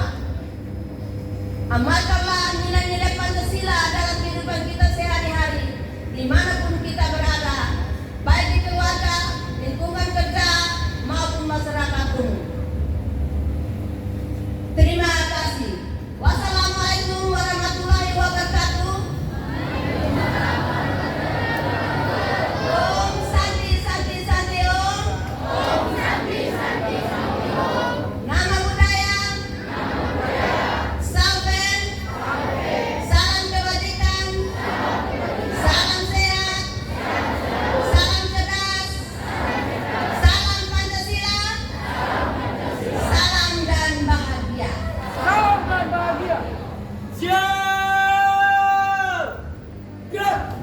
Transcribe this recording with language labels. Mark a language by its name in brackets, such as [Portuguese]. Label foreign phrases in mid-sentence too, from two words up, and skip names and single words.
[Indonesian] Amalkanlah nilai-nilai Pancasila dalam kehidupan kita sehari-hari, dimanapun kita berada, baik di keluarga, lingkungan kerja, maupun masyarakat umum. Terima kasih. [Arabic] والسلام عليكم ورحمة الله وبركاته. [Sanskrit] ओं शान्ति शान्ति शान्ति ओं. ओं शान्ति शान्ति शान्ति ओं। नमो बुद्धाय. [Indonesian] Salven. Salam kebajikan. Salam sehat. Salam cerdas. Salam Pancasila. Salam dan bahagia. Salam dan bahagia. Siap. Gerak.